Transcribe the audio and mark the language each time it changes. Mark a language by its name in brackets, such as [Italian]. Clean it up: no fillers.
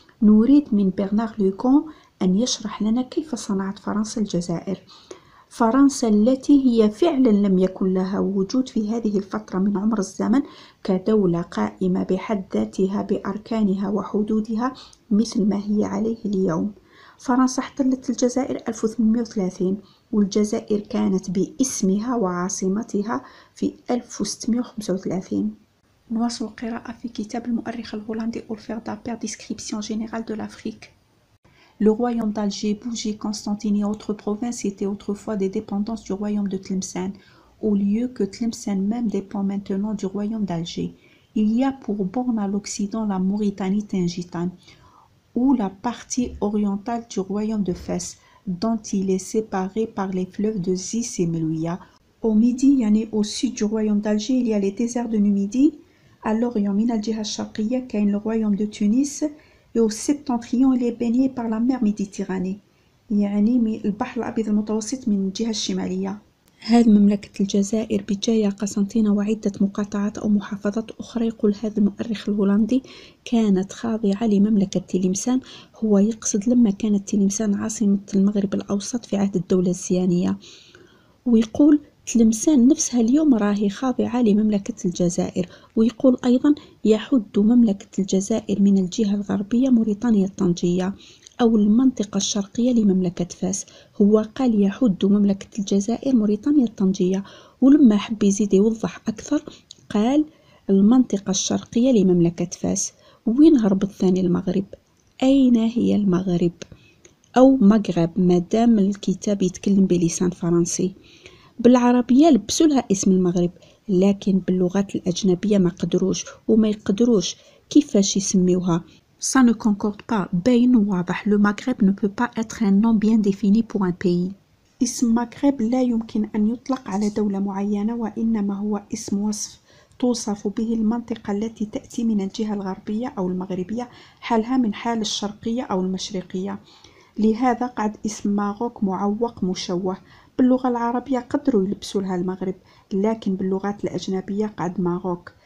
[Arabic] نريد من برنار لوكون أن يشرح لنا كيف صنعت فرنسا الجزائر، فرنسا التي هي فعلا لم يكن لها وجود في هذه الفترة من عمر الزمن كدولة قائمة بحد ذاتها بأركانها وحدودها مثل ما هي عليه اليوم. فرنسا احتلت الجزائر 1830 والجزائر كانت باسمها وعاصمتها في 1635. نواصل القراءة في كتاب المؤرخ الهولندي أولفير دابير Description générale de l'Afrique. [French] Le royaume d'Alger, Bougie, Constantine et autres provinces étaient autrefois des dépendances du royaume de Tlemcen, au lieu que Tlemcen même dépend maintenant du royaume d'Alger. Il y a pour borne à l'occident la Mauritanie tingitane. ou la partie orientale du royaume de Fès, dont il est séparé par les fleuves de Zis et Melouia. Au midi, [Arabic] يعني [French] au sud du royaume d'Alger, il y a les déserts de Numidie. À l'orient, [Arabic] من الجهة الشرقية كاين [French] le royaume de Tunis. Et au septentrion, il est baigné par la mer Méditerranée. [Arabic] يعني من البحر الأبيض المتوسط من الجهة الشمالية. هذه مملكة الجزائر بجاية قسنطينة وعدة مقاطعات أو محافظات أخرى. يقول هذا المؤرخ الهولندي كانت خاضعة لمملكة تلمسان. هو يقصد لما كانت تلمسان عاصمة المغرب الأوسط في عهد الدولة الزيانية، ويقول تلمسان نفسها اليوم راهي خاضعة لمملكة الجزائر. ويقول أيضا يحد مملكة الجزائر من الجهة الغربية موريتانيا الطنجية أو المنطقة الشرقية لمملكة فاس. هو قال يحد مملكة الجزائر موريتانيا الطنجية، ولما حب يزيد يوضح أكثر قال المنطقة الشرقية لمملكة فاس. وين هرب الثاني المغرب؟ أين هي المغرب؟ أو مغرب مادام الكتاب يتكلم بلسان فرنسي. بالعربية لبسوا لها اسم المغرب، لكن باللغات الأجنبية ما قدروش وما يقدروش كيفاش يسميوها. [French] Ça ne concorde pas. [Arabic] باين واضح. [French] Le Maghreb ne peut pas être un nom bien défini pour un pays. [Arabic] اسم مغرب لا يمكن أن يطلق على دولة معينة، وإنما هو اسم وصف توصف به المنطقة التي تأتي من الجهة الغربية أو المغربية حالها من حال الشرقية أو المشرقية. لهذا قعد اسم ماروك معوق مشوه. باللغة العربية قدروا يلبسوا لها المغرب، لكن باللغات الأجنبية قعد ماروك.